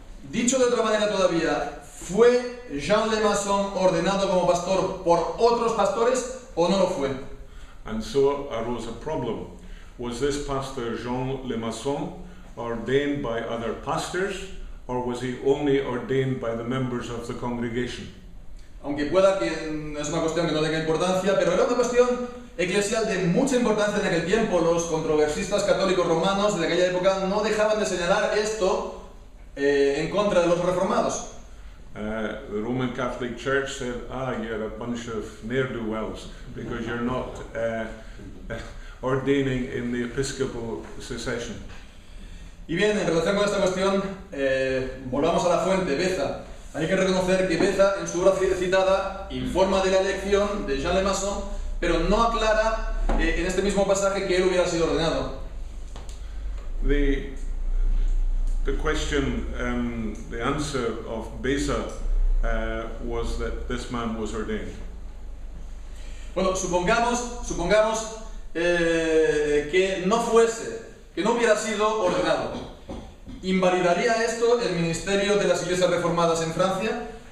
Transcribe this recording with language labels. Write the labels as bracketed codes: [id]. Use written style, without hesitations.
[es] Dicho de otra manera todavía, ¿fue Jean Le Maçon ordenado como pastor por otros pastores o no lo fue? [en] And so arose a problem. Was this pastor Jean Le Maçon ordained by other pastors, or was he only ordained by the members of the congregation? [es] Aunque pueda que es una cuestión que no tenga importancia, pero era una cuestión eclesial de mucha importancia en aquel tiempo. Los controversistas católicos romanos de aquella época no dejaban de señalar esto en contra de los reformados. [en] The Roman Catholic Church said, you're a bunch of ne'er-do-wells because you're not ordaining in the Episcopal succession. [es] Y bien, en relación con esta cuestión, volvamos a la fuente, Beza. Hay que reconocer que Beza, en su obra citada, informa de la elección de Jean Le Maçon, pero no aclara en este mismo pasaje que él hubiera sido ordenado. [en] The question, the answer of Beza was that this man was ordained. [es] Bueno, supongamos que no fuese, que no hubiera sido ordenado. ¿Invalidaría esto el ministerio de las iglesias reformadas en Francia?